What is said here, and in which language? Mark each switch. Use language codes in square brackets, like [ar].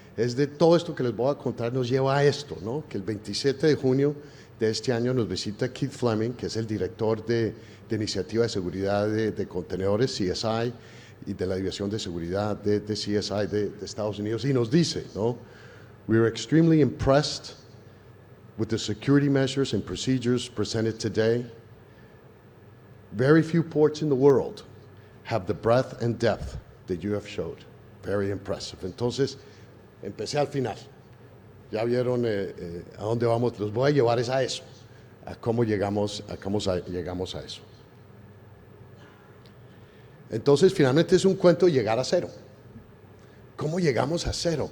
[es] Es de todo esto que les voy a contar, nos lleva a esto, ¿no? Que el 27 de junio de este año nos visita Keith Fleming, que es el director de Iniciativa de Seguridad de Contenedores, CSI, y de la División de Seguridad de CSI de Estados Unidos, y nos dice, ¿no? [en] We are extremely impressed with the security measures and procedures presented today. Very few ports in the world have the breadth and depth that you have showed. Very impressive. [es] Entonces, empecé al final. Ya vieron a dónde vamos. Los voy a llevar a eso, a cómo llegamos a eso. Entonces, finalmente es un cuento de llegar a cero. ¿Cómo llegamos a cero?